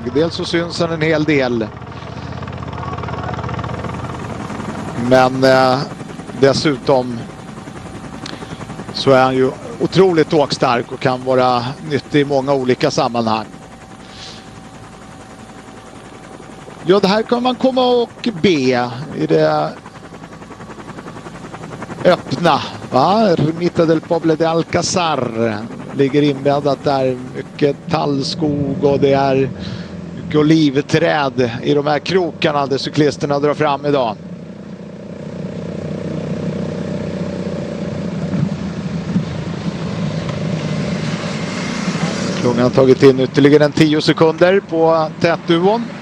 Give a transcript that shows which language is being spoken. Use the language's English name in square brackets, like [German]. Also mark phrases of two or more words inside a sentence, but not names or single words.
[Swedish] Dels så syns han en hel del. Men dessutom så är han ju otroligt tågstark och kan vara nyttig i många olika sammanhang. Ja, det här kan man komma och be i det öppna. Va? Ermita del Poble de Alcázar ligger inbäddat där. Mycket tallskog och det är mycket olivträd i de här krokarna där cyklisterna drar fram idag. Klungan har tagit in ytterligare en 10 sekunder på tätduon.